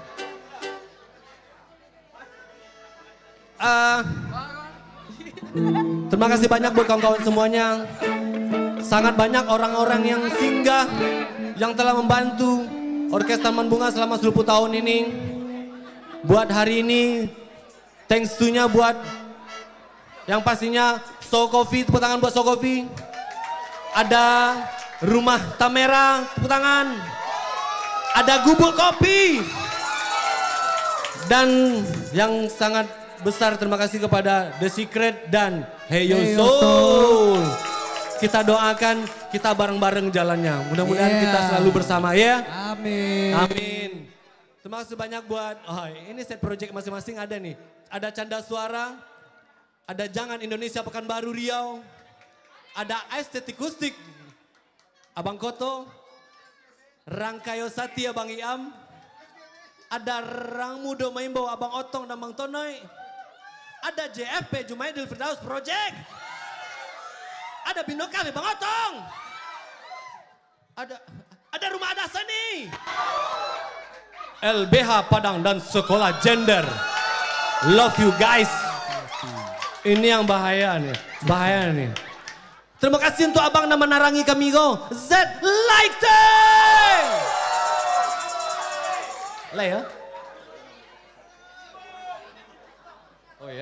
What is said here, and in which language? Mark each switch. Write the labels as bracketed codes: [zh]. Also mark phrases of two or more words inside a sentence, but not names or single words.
[id] Terima kasih banyak buat kawan-kawan semuanya. Sangat banyak orang-orang yang singgah yang telah membantu Orkes Taman Bunga selama 10 tahun ini. Buat hari ini, [en] thanks to- [id] nya buat yang pastinya Soul Coffee, tepuk tangan buat Soul Coffee. Ada Rumah Tamera, tepuk tangan. Ada Gubuk Kopi. Dan yang sangat besar terima kasih kepada The Secret dan Hey Yo Soul. Kita doakan kita bareng-bareng jalannya. Mudah-mudahan kita selalu bersama ya. Amin. Amin. Terima kasih banyak buat, ini set project masing-masing ada nih. Ada Canda Suara, ada Jangan Indonesia Pekanbaru Riau, ada Estetik Kustik, Abang Koto, Rangkayo Sati Abang Iam, ada Rang Mudo Maimbo Abang Otong dan Bang Tonoy, ada JFP Jumaidil Firdaus Project, ada Bino Kami Bang Otong, ada Rumah Ada Seni, LBH Padang dan Sekolah Gender. [en] Love you guys. [id] Ini yang bahaya nih. Terima kasih untuk abang dan menarangi kami go. Z Lighting. Lah ya. Oh ya.